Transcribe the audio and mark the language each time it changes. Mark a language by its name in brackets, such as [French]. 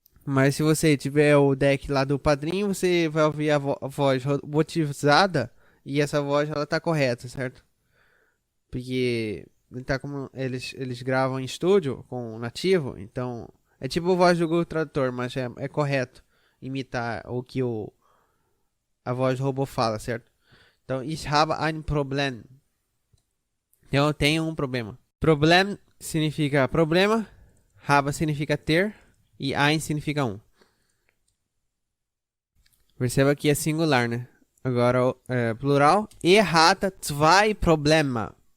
[Portuguese] Mas se você tiver o deck lá do padrinho, você vai ouvir a voz robotizada e essa voz ela tá correta, certo? Porque ele tá como eles gravam em estúdio com o nativo, então é tipo a voz do Google Tradutor, mas é correto imitar o que a voz do robô fala, certo? [German] Então, ich habe ein Problem. [Portuguese] Então, eu tenho um problema. Problem significa problema, habe significa ter e ein significa um. Perceba que é singular, né? Agora, plural. [German] Hatte zwei Probleme.